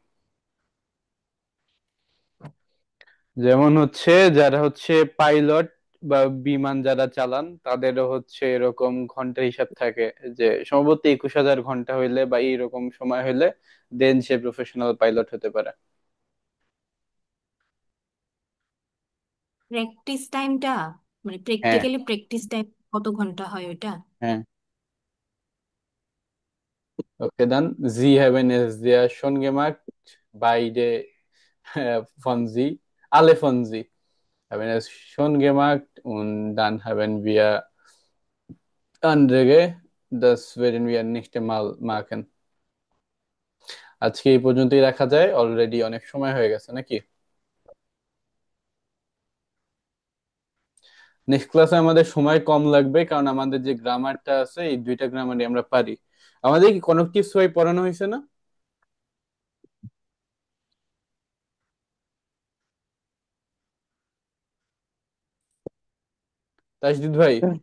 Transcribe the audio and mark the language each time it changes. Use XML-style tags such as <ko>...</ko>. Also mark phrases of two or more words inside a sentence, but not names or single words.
<bn>যেমন হচ্ছে যারা হচ্ছে পাইলট বা বিমান যারা চালান, তাদেরও হচ্ছে এরকম ঘন্টা হিসাব থাকে, যে সম্ভবত 21,000 ঘন্টা হইলে বা এইরকম সময় হইলে দেন সে</bn> <en>professional pilot</en> <bn>হতে পারে।</bn> <en>practice timeটা, মানে</en> <bn>হ্যাঁ</bn> <en>practically practice time</en> <bn>কত ঘন্টা হয় ওটা?</bn> <en>হ্যাঁ okay done.</en> <de>Sie haben es sehr schon gemacht. Beide von sie, alle von sie haben es schon gemacht, und dann haben wir andere, das werden wir nicht mal machen.</de> <bn>আজকে এই পর্যন্তই রাখা যায়, অলরেডি অনেক সময় হয়ে গেছে নাকি?</bn> <en>next classে</en> <bn>আমাদের সময় কম লাগবে, কারণ আমাদের যে গ্রামারটা আছে এই দুইটা গ্রামারই আমরা পারি। আমাদের কি কনেকটিভ ওয়াই পড়ানো হয়েছে না, তাজদিদ ভাই?</bn>